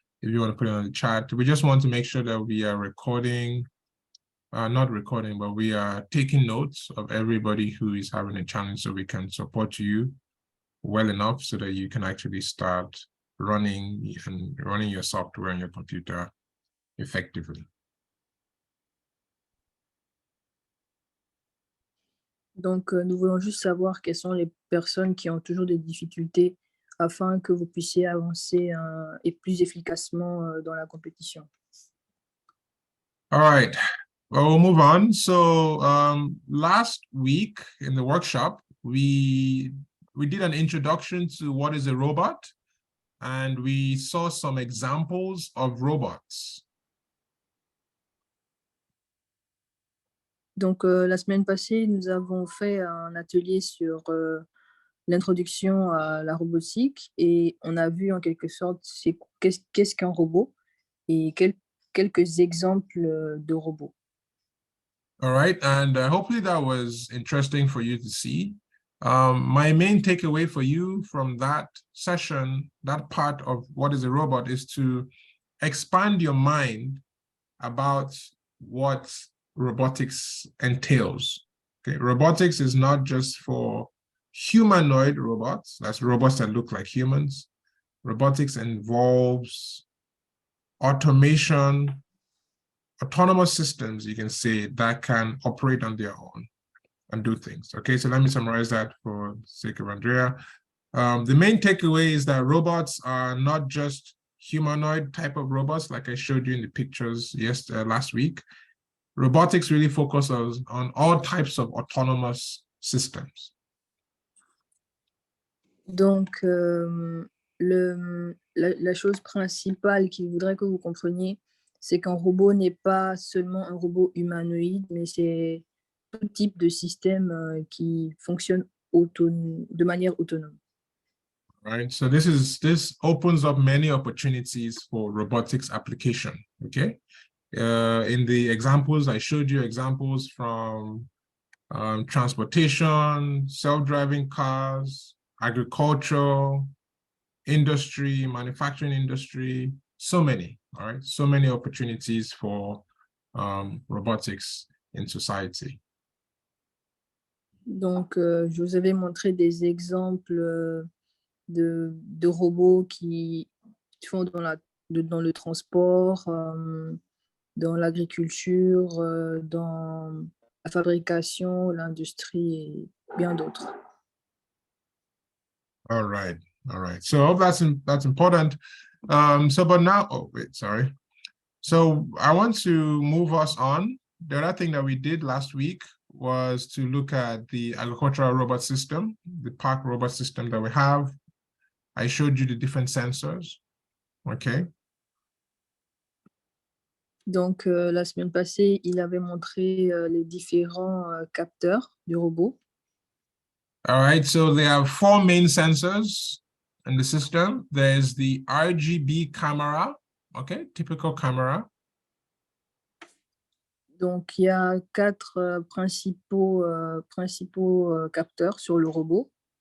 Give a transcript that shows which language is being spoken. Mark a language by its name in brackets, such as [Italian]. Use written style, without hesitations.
[English] If you want to put it on the chat, we just want to make sure that we are recording, not recording, but we are taking notes of everybody who is having a challenge so we can support you well enough so that you can actually start running your software on your computer effectively. [French] Donc, nous voulons juste savoir quelles sont les personnes qui ont toujours des difficultés afin que vous puissiez avancer et plus efficacement dans la compétition. [English] All right, well, we'll move on. So last week in the workshop, we did an introduction to what is a robot, and we saw some examples of robots. [French] Donc, la semaine passée, nous avons fait un atelier sur l'introduction à la robotique et on a vu en quelque sorte qu'est-ce qu'un robot et quelques exemples de robots. [English] All right, and hopefully that was interesting for you to see. My main takeaway for you from that session, that part of what is a robot, is to expand your mind about what robotics entails. Okay, robotics is not just for humanoid robots, that's robots that look like humans. Robotics involves automation, autonomous systems, you can say, that can operate on their own and do things. Okay, so let me summarize that for the sake of Andrea. The main takeaway is that robots are not just humanoid type of robots, like I showed you in the pictures last week. Robotics really focuses on all types of autonomous systems. [French] Donc, la chose principale qu'il voudrait que vous compreniez, c'est qu'un robot n'est pas seulement un robot humanoïde, mais c'est tout type de système qui fonctionne de manière autonome. [English] Right, so this opens up many opportunities for robotics application. Okay, in the examples I showed you, examples from transportation, self-driving cars, agriculture, industry, manufacturing industry, so many, all right? So many opportunities for robotics in society. [French] Donc, je vous avais montré des exemples de robots qui font dans le transport, dans l'agriculture, dans la fabrication, l'industrie et bien d'autres. [English] All right. So I hope that's important. But now, oh wait, sorry. So I want to move us on. The other thing that we did last week was to look at the agricultural robot system, the PARC robot system that we have. I showed you the different sensors. Okay. [French] Donc, la semaine passée, il avait montré les différents capteurs du robot. [English] All right, so there are 4 main sensors in the system. There's the RGB camera, okay, typical camera. [French] Donc, il y a 4 principaux capteurs sur le robot.